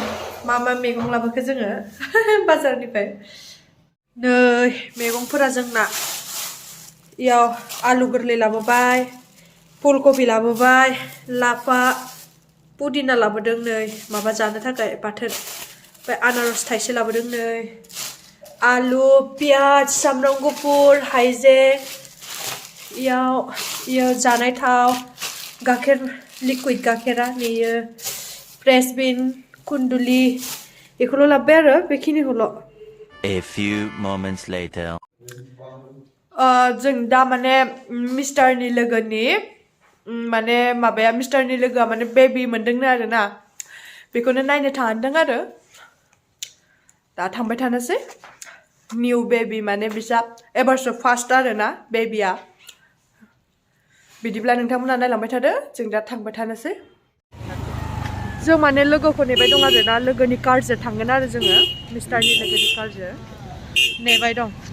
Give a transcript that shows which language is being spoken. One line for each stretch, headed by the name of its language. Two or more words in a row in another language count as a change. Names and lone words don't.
Bodo: मा मैगं लाबोखो जोङो बाजारनिफ्राय नै मैगंफोरा जोंना इयाव आलु गोरलै लाबोबाय फुलकबि लाबोबाय लाफा पुदिना लाबोदों नै माबा जानो थाखाय बाथोन ओमफ्राय आनारस थाइसे लाबोदों नै आलु पियाज सामब्राम गुफुर हाइजें इयाव जानाय थाव गाइखेर लिकुइड गाइखेरा नेयो फ्रेसबिन कुन्दुलि बेखौल' लाबोबाय आरो बेखिनिखौल'
English: A few moments later.
Bodo: जों दा माने मिस्टारनि लोगोनि माने माबाया मिस्टारनि लोगोआ माने बेबि मोनदोंनो आरोना बेखौनो नायनो थांदों आरो दा थांबाय थानोसै निउ बेबि माने बिसा एबारसो फार्स्ट आरोना बेबिया बिदिब्ला नोंथांमोना नायलांबाय थादो जों दा थांबाय थानोसै जों माने लोगोखौ नेबाय दं आरोना लोगोनि कारजों थांगोन आरो जोङो मिस्टारनि लोगोनि कारजों नेबाय दं